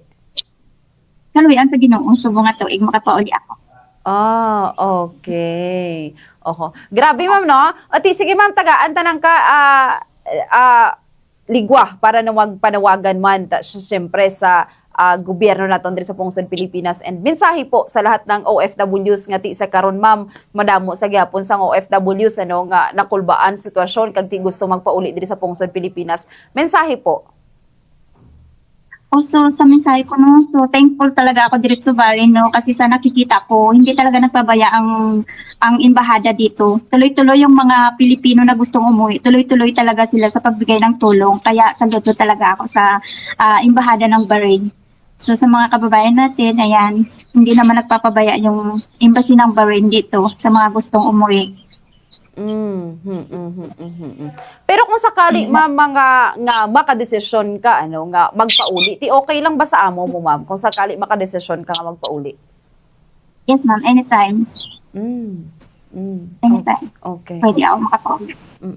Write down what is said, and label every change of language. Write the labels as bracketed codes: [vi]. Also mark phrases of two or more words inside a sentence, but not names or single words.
[hil] Kaluwi ang sa Ginoo subong nga tuig makapauli ako. Okay. Oho. Grabe, ma'am, no? Ati, sige, ma'am, tagaan tanang ka, ligwa para na magpanawagan man, siyempre sa gobyerno naton diri sa pungsod Pilipinas, and [tl] mensahe po sa lahat ng OFWs [hil] nga ti sa karon, ma'am, madamo sa gyapon sang OFWs nga nakulbaan sitwasyon kag ti gusto magpauli diri sa pungsod Pilipinas. [tl] Mensahe po. Also, sa mensahe ko, no, [en] so thankful [tl] talaga ako dito sa Bahrain, no, kasi sa nakikita ko, hindi talaga nagpabaya ang embahada dito. Tuloy-tuloy yung mga Pilipino na gustong umuwi, tuloy-tuloy talaga sila sa pagbigay ng tulong. Kaya saludo talaga ako sa embahada ng Bahrain. So sa mga kababayan natin, ayan, hindi naman nagpapabaya yung embassy ng Bahrain dito sa mga gustong umuwi. Pero kung sakali, [hil] ma'am, nga makadesisyon ka nga magpauli, ti okay lang ba sa amo mo, ma'am, kung sakali makadesisyon ka nga magpauli? [en] Yes, ma'am, anytime. Mm. Anytime. Okay. [hil] Pwede ako makapauli.